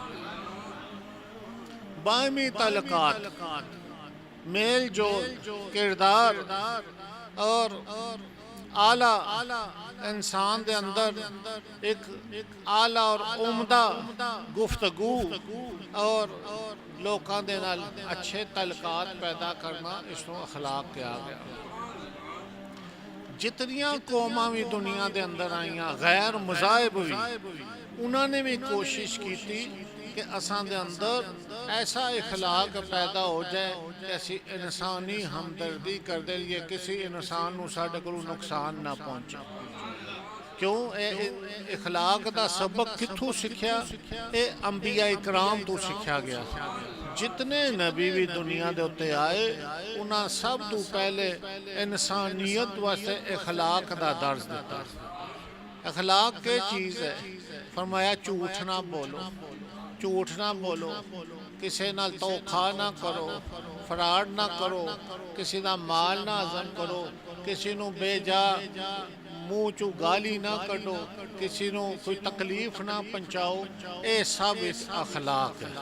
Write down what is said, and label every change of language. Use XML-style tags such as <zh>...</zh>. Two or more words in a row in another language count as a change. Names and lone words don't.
<ur>باہمی تعلقات، میل جوڑ، کردار اور اعلیٰ انسان دے اندر ایک اعلیٰ اور عمدہ گفتگو اور</ur> <pa>لوکاں دے نال</pa> <ur>اچھے تعلقات پیدا کرنا، اس کو اخلاق کیا گیا۔</ur> <pa>جتنیاں قوماں بھی دنیا دے اندر آئیاں،</pa> <ur>غیر مذاہب بھی، انہوں نے بھی کوشش کی تھی کہ</ur> <pa>اساں دے اندر ایسا اخلاق پیدا ہو جائے کہ اسی انسانی ہمدردی کر دے لیے کسی انسان نو ساڈے کولوں نقصان نہ پہنچے۔ کیوں اے اخلاق دا سبق کتھوں سکھیا؟ اے انبیاء اکرام تو سکھیا گیا۔ جتنے نبی بھی دنیا دے اتے آئے انہاں سب تو پہلے انسانیت واسطے اخلاق دا درس دیتا۔ اخلاق کے چیز ہے، فرمایا جھوٹ نہ بولو، جھوٹ نہ بولو، کسی نال دھوکا نہ کرو، فراڈ نہ کرو، کسی دا مال نہ ہضم کرو، کسی نو بے جا منہ چو گالی نہ کڈو، کسی نو کوئی تکلیف نہ پہنچاؤ، اے سب اس اخلاق ہے۔</pa>